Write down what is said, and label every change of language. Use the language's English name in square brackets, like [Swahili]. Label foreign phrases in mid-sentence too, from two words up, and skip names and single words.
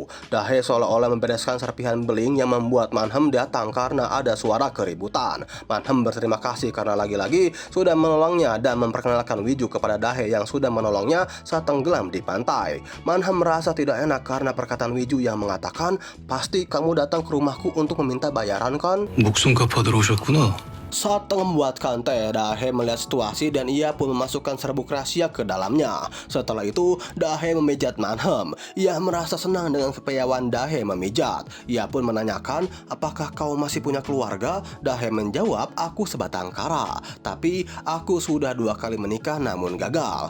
[Indonesian] Dahe seolah-olah membereskan serpihan beling yang membuat Manhem datang karena ada suara keributan. Manhem berterima kasih karena lagi-lagi sudah menolongnya dan memperkenalkan Wiju kepada Dahe yang sudah menolongnya saat tenggelam di pantai. Manhem merasa tidak enak karena perkataan Wiju yang mengatakan, "Pasti kamu datang ke rumahku untuk meminta bayaran kan?" [Korean] 목숨 갚아들어 오셨구나. [Indonesian] Saat tengah membuatkan teh, Dahe melihat situasi dan ia pun memasukkan serbuk rahasia ke dalamnya. Setelah itu, Dahe memijat Manhem. Ia merasa senang dengan kepiawaian Dahe memijat. Ia pun menanyakan, "Apakah kau masih punya keluarga?" Dahe menjawab, "Aku sebatang kara, tapi aku sudah 2 kali menikah namun gagal.